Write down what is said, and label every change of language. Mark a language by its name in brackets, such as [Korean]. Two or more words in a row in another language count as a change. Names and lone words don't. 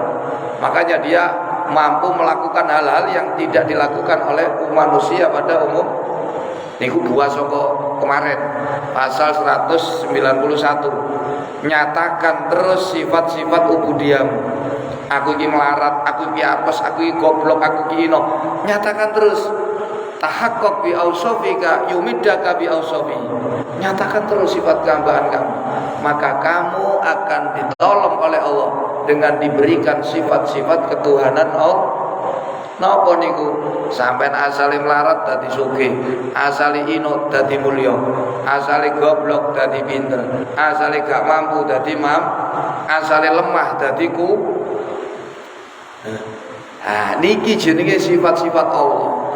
[Indonesian] Makanya dia mampu melakukan hal-hal yang tidak dilakukan oleh manusia pada umum. [Javanese] Niku dua soko kemarin pasal 191 nyatakan terus sifat-sifat ubudiyamu. Aku iki melarat, aku iki apes, aku iki goblok, aku iki ino. [Indonesian] Nyatakan terus [Arabic] تحقق بأوصافك يمدك بأوصاف. [Indonesian] Nyatakan terus sifat kehambaan kamu, maka kamu akan ditolong oleh Allah dengan diberikan sifat-sifat ketuhanan Allah. [Javanese] Napa niku? Sampean asale melarat dadi sugih, asale inut dadi mulya, asale goblok dadi pinter, asale gak mampu dadi asale lemah dadi ku. Niki jenenge sifat-sifat Allah.